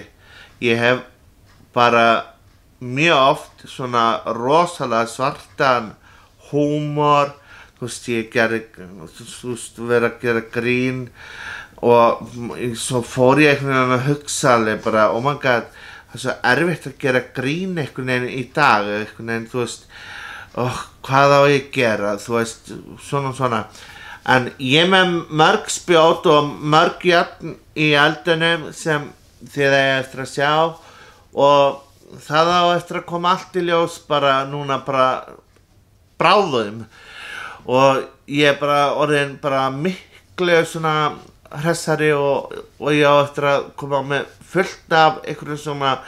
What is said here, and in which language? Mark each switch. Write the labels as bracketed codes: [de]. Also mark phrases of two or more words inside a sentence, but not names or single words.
[is] Ég hef bara mjög oft svona rosalega svartan húmor, þú veist, verið að gera grín og svo fór ég einhvern veginn að hugsa alveg bara, [en] oh my god, [is] það er svo erfitt að gera grín einhvern veginn í dag, einhvern veginn, þú veist, hvað á ég að gera, þú veist, svona. En ég með mörg spjót og mörg járn í eldunum sem þið eiga eftir að sjá og það á eftir að koma allt í ljós bara núna bara bráðum og ég er bara orðin bara miklu svona hressari og ég á eftir að koma með fullt af einhverjum